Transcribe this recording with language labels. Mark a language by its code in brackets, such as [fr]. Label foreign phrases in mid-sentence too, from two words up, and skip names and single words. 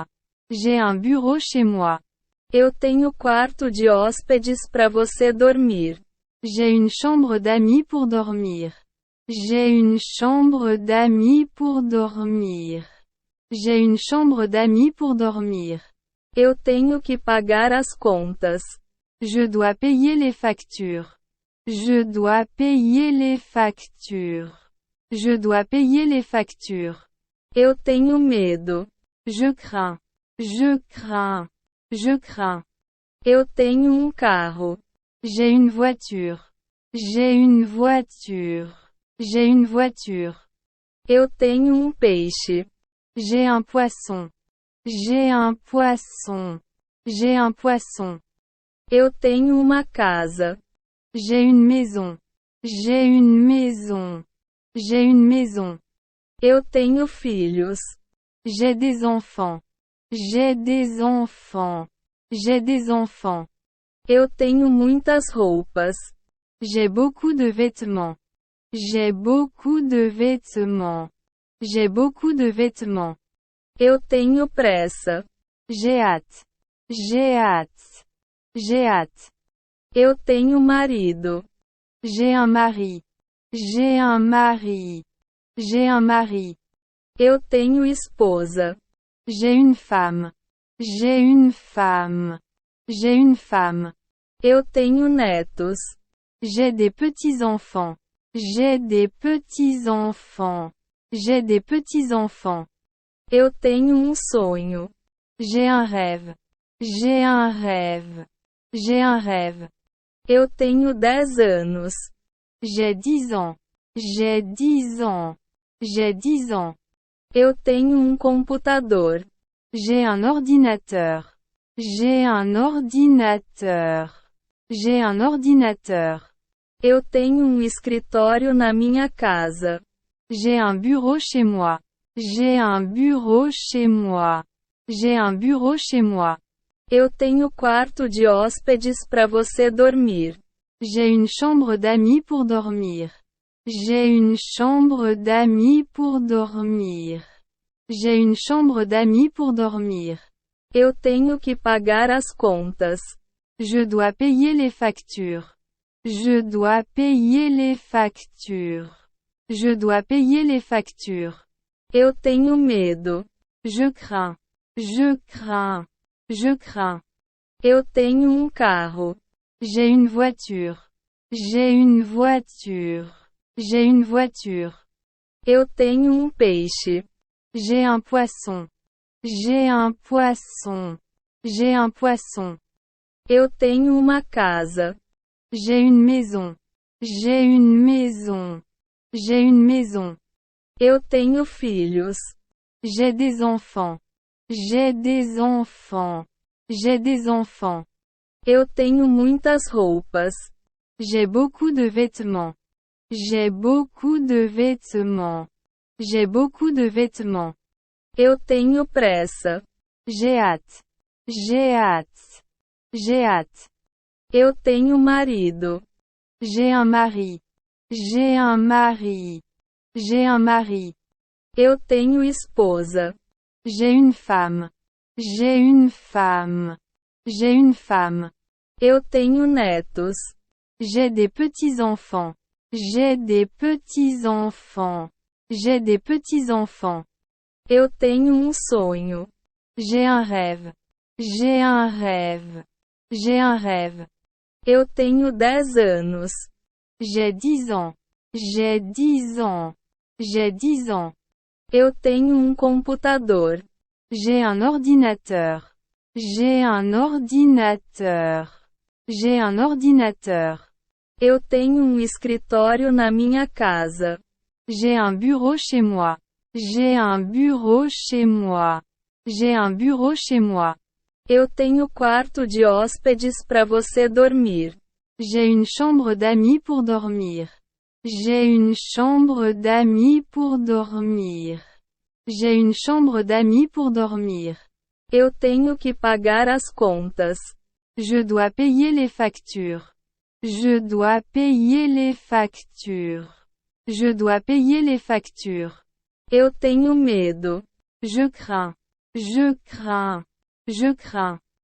[fr] J'ai un bureau chez moi. [pt] Eu tenho quarto de hóspedes para você dormir. [fr] J'ai une chambre d'amis pour dormir. J'ai une chambre d'amis pour dormir. J'ai une chambre d'amis pour dormir. [pt] Eu tenho que pagar as contas. [fr] Je dois payer les factures. Je dois payer les factures. Je dois payer les factures. [pt] Eu tenho medo. [fr] Je crains. Je crains. Je crains. [pt] Eu tenho carro. [fr] J'ai une voiture. J'ai une voiture. J'ai une voiture. [pt] Eu tenho peixe. [fr] J'ai un poisson. J'ai un poisson. J'ai un poisson. [pt] Eu tenho casa. [fr] J'ai une maison. J'ai une maison. J'ai une maison. [pt] Eu tenho filhos. [fr] J'ai des enfants. J'ai des enfants. J'ai des enfants. [pt] Eu tenho muitas roupas. [fr] J'ai beaucoup de vêtements. J'ai beaucoup de vêtements. J'ai beaucoup de vêtements. [pt] Eu tenho pressa. [fr] J'ai hâte. J'ai hâte. J'ai hâte. [pt] Eu tenho marido. [fr] J'ai un mari. J'ai un mari. J'ai un mari. [pt] Eu tenho esposa. [fr] J'ai une femme. J'ai une femme. J'ai une femme. [pt] Eu tenho netos. [fr] J'ai des petits-enfants. J'ai des petits-enfants. J'ai des petits-enfants. [pt] Eu tenho sonho. [fr] J'ai un rêve. J'ai un rêve. J'ai un rêve. [pt] Eu tenho 10 anos. [fr] J'ai 10 ans. J'ai 10 ans. J'ai 10 ans. [pt] Eu tenho computador. [fr] J'ai un ordinateur. J'ai un ordinateur. J'ai un ordinateur. [pt] Eu tenho escritório na minha casa. [fr] J'ai un bureau chez moi. J'ai un bureau chez moi. J'ai un bureau chez moi. [pt] Eu tenho quarto de hóspedes para você dormir. [fr] J'ai une chambre d'amis pour dormir. J'ai une chambre d'amis pour dormir. J'ai une chambre d'amis pour dormir. [pt] Eu tenho que pagar as contas. [fr] Je dois payer les factures. Je dois payer les factures. Je dois payer les factures. [pt] Eu tenho medo. [fr] Je crains. Je crains. Je crains. [pt] Eu tenho carro. [fr] J'ai une voiture. J'ai une voiture. J'ai une voiture. [pt] Eu tenho peixe. [fr] J'ai un poisson. J'ai un poisson. J'ai un poisson. [pt] Eu tenho uma casa. [fr] J'ai une maison. J'ai une maison. J'ai une maison. [pt] Eu tenho filhos. [fr] J'ai des enfants. J'ai des enfants. J'ai des enfants. [pt] Eu tenho muitas roupas. [fr] J'ai beaucoup de vêtements. J'ai beaucoup de vêtements. J'ai beaucoup de vêtements. [pt] Eu tenho pressa. [fr] J'ai hâte. J'ai hâte. J'ai hâte. [pt] Eu tenho marido. [fr] J'ai un mari. J'ai un mari. J'ai un mari. [pt] Eu tenho esposa. [fr] J'ai une femme. J'ai une femme. J'ai une femme. [pt] Eu tenho netos. [fr] J'ai des petits-enfants. J'ai des petits-enfants. J'ai des petits-enfants. [pt] Eu tenho sonho. [fr] J'ai un rêve. J'ai un rêve. J'ai un rêve. [pt] Eu tenho 10 anos. [fr] J'ai 10 ans. J'ai 10 ans. J'ai 10 ans. [pt] Eu tenho computador. [fr] J'ai un ordinateur. J'ai un ordinateur. J'ai un ordinateur. [pt] Eu tenho escritório na minha casa. [fr] J'ai un bureau chez moi. J'ai un bureau chez moi. J'ai un bureau chez moi. [pt] Eu tenho quarto de hóspedes para você dormir. [fr] J'ai une chambre d'amis pour dormir. J'ai une chambre d'amis pour dormir. J'ai une chambre d'amis pour dormir. [pt] Eu tenho que pagar as contas. [fr] Je dois payer les factures. Je dois payer les factures. Je dois payer les factures. [pt] Eu tenho medo. [fr] Je crains. Je crains. Je crains.